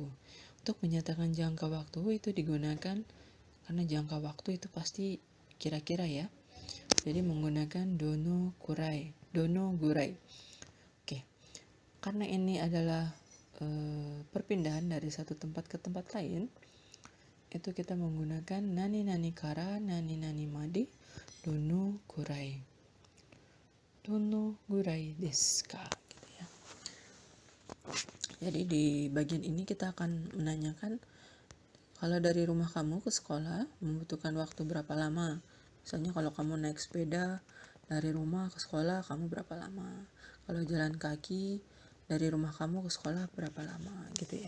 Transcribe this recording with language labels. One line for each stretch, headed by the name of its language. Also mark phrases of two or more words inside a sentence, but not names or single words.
Indonesian: Untuk menyatakan jangka waktu itu digunakan karena jangka waktu itu pasti kira-kira ya. Jadi menggunakan
Japanese: どのくらい.
Indonesian: Oke. Karena ini adalah perpindahan dari satu tempat ke tempat lain, itu kita menggunakan
Japanese: 何から何までどのくらいですか
Indonesian: gitu ya. Jadi di bagian ini kita akan menanyakan, kalau dari rumah kamu ke sekolah membutuhkan waktu berapa lama? Misalnya kalau kamu naik sepeda dari rumah ke sekolah kamu berapa lama? Kalau jalan kaki dari rumah kamu ke sekolah berapa lama gitu ya.